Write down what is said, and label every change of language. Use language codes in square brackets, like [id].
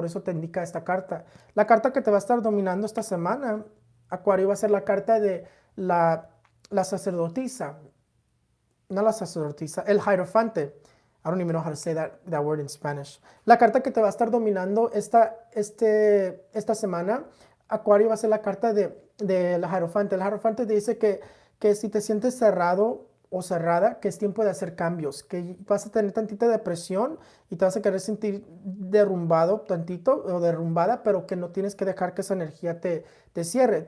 [es] Por eso te indica esta carta. La carta que te va a estar dominando esta semana, Acuario, va a ser la carta de la sacerdotisa. No la sacerdotisa, el hierophante. [en] I don't even know how to say that word in Spanish. [es] La carta que te va a estar dominando esta semana, Acuario, va a ser la carta de la hierophante. El hierophante te dice que si te sientes cerrado o cerrada, que es tiempo de hacer cambios, que vas a tener tantita depresión y te vas a querer sentir derrumbado tantito o derrumbada, pero que no tienes que dejar que esa energía te cierre.